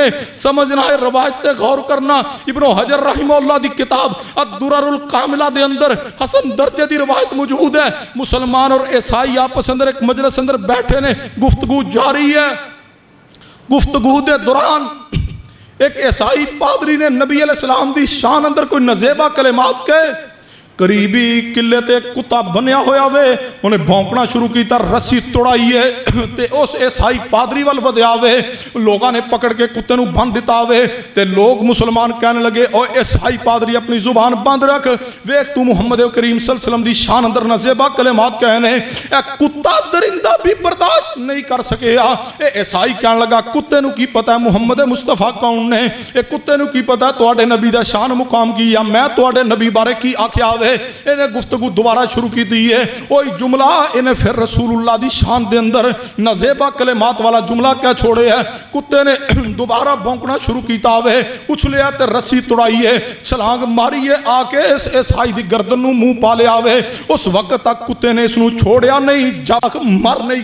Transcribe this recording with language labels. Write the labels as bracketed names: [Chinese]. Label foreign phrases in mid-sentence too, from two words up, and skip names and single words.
[Punjabi] سمجھنا ہے، روایت تے غور کرنا۔ ابن حجر رحمہ اللہ دی کتاب الدرر الکاملہ دے اندر حسن درجے دی روایت موجود ہے۔ مسلمان اور عیسائی آپس اندر ایک مجلس اندر بیٹھے نے، گفتگو جاری ہے۔ گفتگو دے دوران ایک عیسائی پادری نے نبی [Arabic] علیہ السلام [Punjabi] دی شان اندر کوئی نزیبہ کلمات کہے۔ قریبی کِلّے تے کتا بنیا ہویا وے انہیں بھونکنا شروع کیتا رسی تڑائی ہے تے اس عیسائی پادری ول ودھیا وے لوکاں نے پھڑ کے کتے نوں بند دتا وے تے لوک مسلمان کہن لگے او عیسائی پادری اپنی زبان بند رکھ ویکھ تو محمد کریم [Arabic] صلى الله عليه وسلم [Punjabi] دی شان اندر نازیبا کلمات کہنے اے کتا درندہ وی برداشت نہیں کر سکے اے عیسائی کہن لگا کتے نوں کی پتا ہے محمد مصطفیٰ کون نے اے کتے نوں کی پتا تہاڈے نبی دا شان مقام کی یا میں تہاڈے نبی بارے کی آکھیا وے انہیں گفتگو دوبارہ شروع کیتی دی ہے اوہی جملہ انہیں فیر رسول اللہ دی شان دے اندر نازیبا کلمات والا جملہ کیہ چھوڑے ہے کتے نے دوبارہ بھونکنا شروع کیتا وے اچھلیا تے رسی تڑائی ہے چھلانگ ماری ہے آ کے اس عیسائی دی گردن نوں منہ پا لیا وے اس ویلے تک کتے نے اسنوں چھڈیا نہیں جب مر نہیں